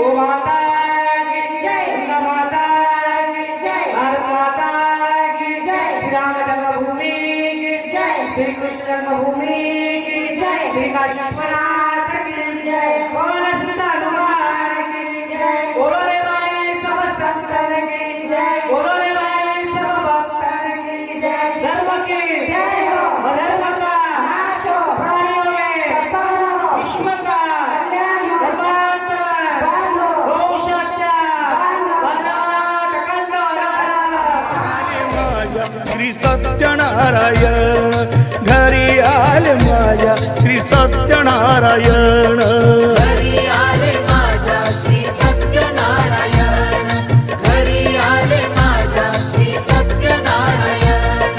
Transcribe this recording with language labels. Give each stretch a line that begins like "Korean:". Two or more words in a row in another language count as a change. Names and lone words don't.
Hindi: माता की जय. गंगा माता की जय. भारत माता की जय. श्री राम जन्मभूमी की जय. श्री कृष्ण जन्मभूमी की जय. श्री काशी विश्वनाथ की जय. पवन सुत हनुमान की जय. बोलो रे भाई सब संतन की जय. बोलो रे भाई सब भक्तन की जय. धर्म की जय हो. अधर्म का नाश हो. प्राणियों में सद्भावना हो. विश्व का कल्याण हो. धर्मांतरण बांधो. गौशात्या बांधो. वनात कंडोराला
Marathi: श्री सत्यनारायण घरी आले माझ्या श्री सत्यनारायण घरी आले माझ्या श्री सत्यनारायण घरी आले माझ्या श्री सत्यनारायण